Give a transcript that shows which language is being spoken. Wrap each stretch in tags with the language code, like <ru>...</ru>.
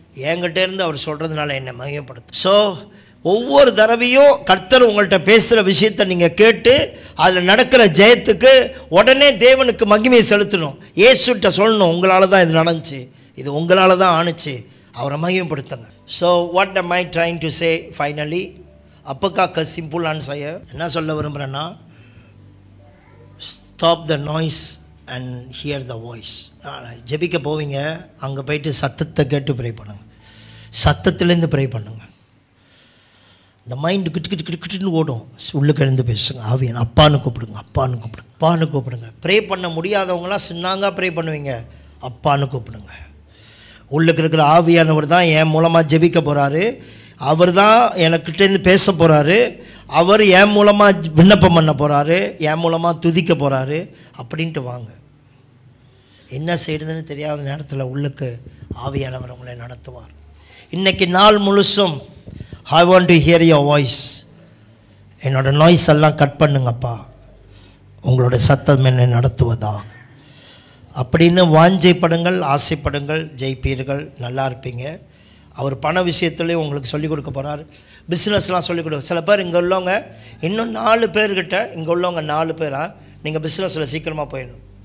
<ta>என்கிட்ட இருந்து அவர் சொல்கிறதுனால என்னை மகிமைப்படுத்தும். ஸோ ஒவ்வொரு தடவையும் கர்த்தர் உங்கள்கிட்ட பேசுகிற விஷயத்தை நீங்கள் கேட்டு அதில் நடக்கிற ஜெயத்துக்கு உடனே தேவனுக்கு மகிமையை செலுத்தணும். இயேசுகிட்ட சொல்லணும், உங்களால் தான் இது நடந்துச்சு, இது உங்களால் தான் ஆணுச்சு, அவரை மகிமைப்படுத்துங்க.</ta> <en>So what am I trying to say finally? அப்பக்காக்க simple answer</en> <ta>என்ன சொல்ல விரும்புகிறேன்னா,</ta> <en>Stop the noise and hear the voice.</en> <ta>ஜெபிக்க போவீங்க, அங்கே போயிட்டு சத்தத்தை கேட்டு ப்ரே பண்ணுங்கள், சத்தத்துலேருந்து ப்ரே பண்ணுங்கள். இந்த மைண்டு கிட்டு ஓடும், உள்ளுக்கு எழுந்து பேசுங்க. ஆவியன் அப்பான்னு கூப்பிடுங்க, அப்பான்னு கூப்பிடுங்க, அப்பான்னு கூப்பிடுங்க. ப்ரே பண்ண முடியாதவங்களாம் சின்னாங்க ப்ரே பண்ணுவீங்க, அப்பான்னு கூப்பிடுங்க. உள்ளுக்கு இருக்கிற ஆவியானவர் தான் என் மூலமாக ஜெபிக்க போகிறாரு, அவர் தான் எனக்கிட்டேருந்து பேச போகிறாரு, அவர் என் மூலமாக விண்ணப்பம் பண்ண போகிறாரு, என் மூலமாக துதிக்க போகிறாரு அப்படின்ட்டு வாங்க. என்ன செய்யுதுன்னு தெரியாத நேரத்தில் உள்ளுக்கு ஆவியானவர் உங்களை நடத்துவார். இன்றைக்கி நாள் முழுசும்</ta> <en>I want to hear your voice.</en> <ta>என்னோட நாய்ஸ் எல்லாம் கட் பண்ணுங்கப்பா, உங்களோட சத்தம் என்னை நடத்துவதா அப்படின்னு வாஞ்சைப்படுங்கள், ஆசைப்படுங்கள், ஜெயிப்பீர்கள், நல்லா இருப்பீங்க. அவர் பண விஷயத்துலேயும் உங்களுக்கு சொல்லிக் கொடுக்க போகிறார், பிஸ்னஸ்லாம் சொல்லிக் கொடுக்க. சில பேர் இங்கே உள்ளவங்க இன்னும் 4 பேர்கிட்ட, இங்கே உள்ளவங்க 4 பேராக நீங்கள் பிஸ்னஸில் சீக்கிரமாக போயிடணும்.</ta>